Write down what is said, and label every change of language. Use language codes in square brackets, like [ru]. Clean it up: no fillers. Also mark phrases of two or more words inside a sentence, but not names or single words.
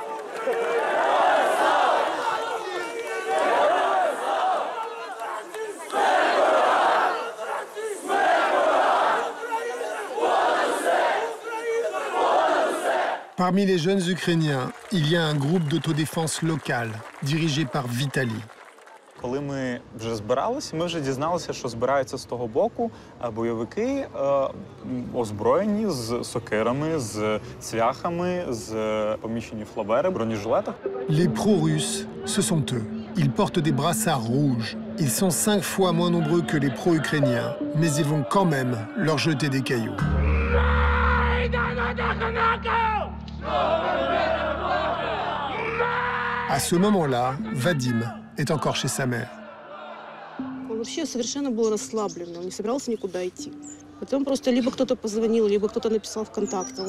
[fr] Parmi les jeunes Ukrainiens, il y a un groupe d'autodéfense local, dirigé par Vitali. [uk] Коли ми вже збиралися, ми вже дізналися, що збираються з того боку бойовики, озброєні з сокирами, з цвяхами, з поміщені флабери, бронежилетах. [fr] Les pro-russes, ce sont eux. Ils portent des brassards rouges. Ils sont 5 fois moins nombreux que les pro-ukrainiens, mais ils vont quand même leur jeter des cailloux. À ce moment-là, Vadim est encore chez sa mère. [ru] Он вообще совершенно был расслаблен, он не собирался никуда идти. Потом просто либо кто-то позвонил, либо кто-то написал ВКонтакте.